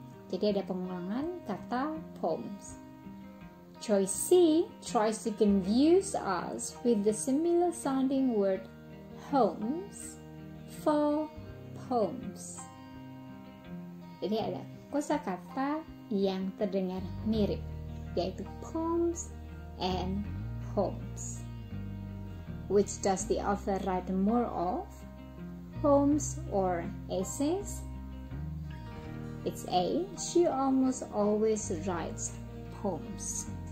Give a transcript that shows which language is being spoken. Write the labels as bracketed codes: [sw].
[id] Jadi ada pengulangan kata [en] poems. Choice C tries to confuse us with the similar sounding word homes for poems. [id] Jadi ada kosakata yang terdengar mirip, yaitu poems and homes. [en] Which does the author write more of? Poems or essays? It's A. She almost always writes poems.